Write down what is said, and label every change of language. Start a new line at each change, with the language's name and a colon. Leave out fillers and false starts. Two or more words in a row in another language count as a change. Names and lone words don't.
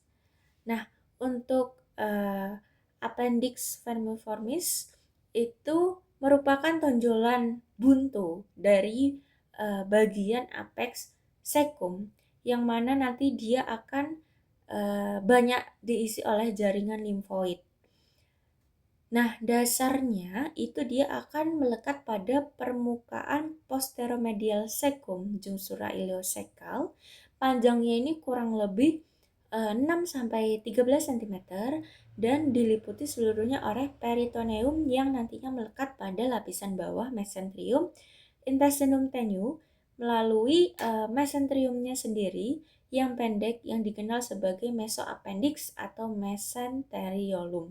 Indonesian: Nah, untuk
Latin: appendix vermiformis
Indonesian: itu merupakan tonjolan buntu dari bagian
Latin: apex cecum,
Indonesian: yang mana nanti dia akan banyak diisi oleh jaringan limfoid. Nah, dasarnya itu dia akan melekat pada permukaan posteromedial cecum jungsura ileocecal. Panjangnya ini kurang lebih 6 sampai 13 cm dan diliputi seluruhnya oleh peritoneum yang nantinya melekat pada lapisan bawah
Latin: mesenterium intestinum tenue
Indonesian: melalui mesenteriumnya sendiri yang pendek yang dikenal sebagai mesoappendix atau mesenteriolum.